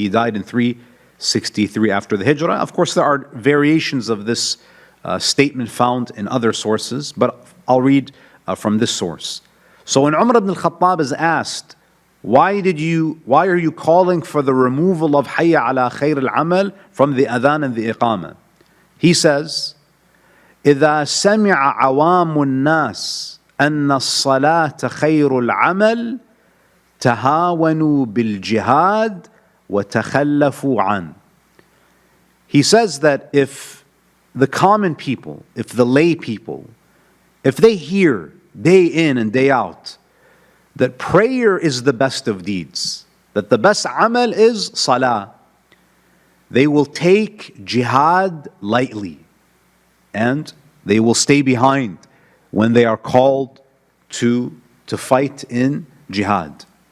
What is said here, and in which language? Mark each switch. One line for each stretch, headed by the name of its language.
English: He died in 363 after the Hijrah. Of course, there are variations of this statement found in other sources, but I'll read from this source. So when Umar ibn al-Khattab is asked, why are you calling for the removal of Hayya ala khayr al-amal from the adhan and the iqamah? He says,
Arabic: إذا سمع عوام الناس أن الصلاة خير العمل تهاونوا بالجهاد وتخلفوا عنه.
English: He says that if the common people, if the lay people if they hear day in and day out that prayer is the best of deeds, that the best amal is salah, they will take jihad lightly and they will stay behind when they are called to fight in jihad.